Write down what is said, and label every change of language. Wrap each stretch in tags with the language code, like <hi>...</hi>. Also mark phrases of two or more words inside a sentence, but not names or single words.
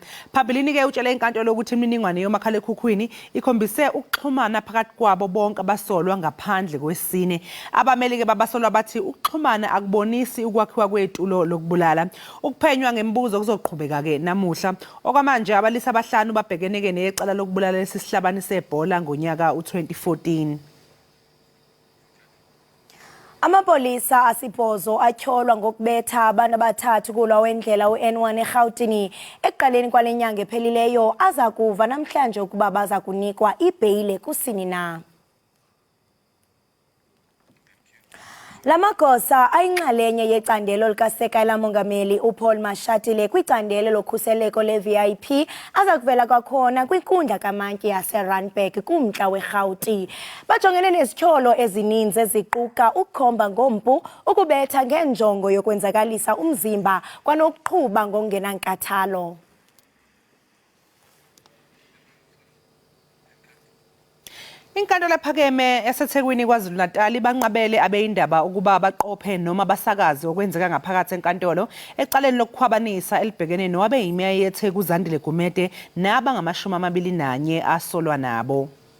<zu>Phambilini ke utshele inkantolo ukuthi imininingwane yomakhalekhukhwini ikhombise ukuxhumana phakathi kwabo bonke abasolwa ngaphandle kwesine. Abameli ke babasolwa bathi ukuxhumana akubonisi ukwakhiwa kwetulo lokubulala. Ukuphenywa ngembuzo kuzoqhubeka ke namuhla. Okwamanje abalisa abahlanu babhekeneke necala lokubulala lesihlabani sebhola ngonyaka u2014.</zu> <xh>Amapolisa asibhozo atyholwa ngokubetha abantu abathathu kulwa wendlela uN1 eGauteng ekuqaleni kwalenyanga ephelileyo aza kuva namhlanje ukuba baza kunikwa ibheyile kusini na. Lamagosa ayinxalenye yecandelo likaSekela lamongameli uPaul Mashatile kwicandelo lokhuseleko le-VIP aza kuvela kwakhona kwinkundla kamantyi yaseRandburg kumntla weRhawuti. Bajongene nezityholo ezininzi eziquka ukukhomba ngompu, ukubetha ngenjongo yokwenzakalisa umzimba kwanokuqhuba ngokungenankathalo.</xh> <zu>Inkantolo ephakeme yaseThekwini KwaZulu-Natal banqabele abeindaba ukuba baqophe noma basakaze okwenzeka ngaphakathi enkantolo ecaleni lokukhwabanisa elibhekene nowabeyimeya yeTheku uZandile Gumede nabangama-21 asolwa nabo.</zu>